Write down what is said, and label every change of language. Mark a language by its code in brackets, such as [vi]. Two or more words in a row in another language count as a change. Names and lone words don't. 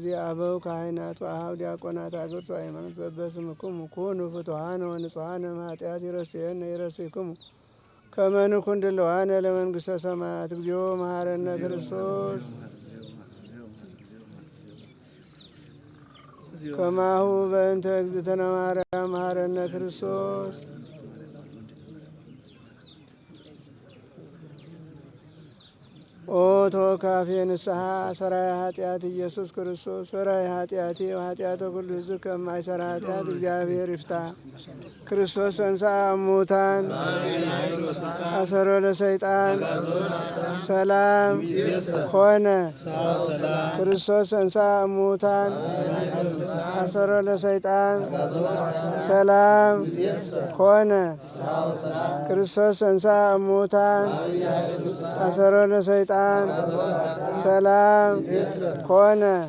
[gez] አበው ካህናት ወአኀው ዲያቆናት አግብርቱ ሃይማኖት በበስምክሙ ኩኑ ፍቱሐነ ወንጹሐነ እምኃጢአት ይረስይክሙ ከመ ንኩን ድልዋነ ለመንግሥተ ሰማያት። እግዚኦ መሐረነ ክርስቶስ ከማሁ በእንተ እግዝእትነ ማርያም መሐረነ ክርስቶስ። ኦ ወተወካፌ ንስሐ ሰራይ ኃጢአት ኢየሱስ ክርስቶስ ሰራይ ኃጢአቴ ወኃጢአተ ኩሉ ሕዝብ [am] ከማይሰራ ኃጢአት እግዚአብሔር ይፍታ። [gez] ክርስቶስ ተንሥአ እሙታን አሰሮ ለሰይጣን [am] ሰላም ሆነ። [gez] ክርስቶስ ተንሥአ እሙታን አሰሮ ለሰይጣን [am] ሰላም ሆነ። [gez] ክርስቶስ ተንሥአ እሙታን አሰሮ ለሰይጣን [am] ሰላም ሆነ።